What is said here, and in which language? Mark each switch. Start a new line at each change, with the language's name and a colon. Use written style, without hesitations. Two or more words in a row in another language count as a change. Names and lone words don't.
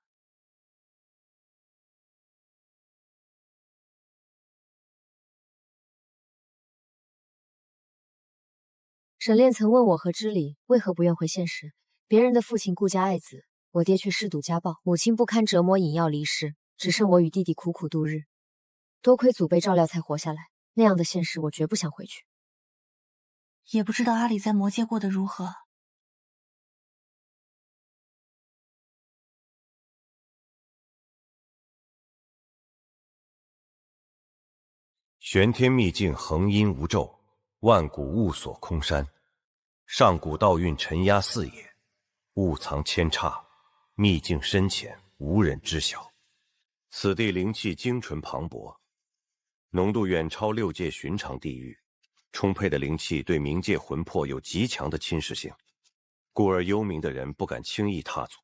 Chinese: 沈炼曾問我和知禮為何不願回現實，別人的父親顧家愛子，我爹卻嗜賭家暴，母親不堪折磨飲藥離世，只剩我與弟弟苦苦度日。多虧祖輩照料才活下來，那樣的現實我絕不想回去。也不知道阿里在魔界過得如何。玄天秘境横阴无昼，万古雾锁空山。上古道運沉壓四野，物藏千差，秘境深淺無人知曉。此地靈氣精純磅礴，濃度遠超6界尋常地域，充沛的靈氣對冥界魂魄有極強的侵蝕性，故而幽冥的人不敢輕易踏足。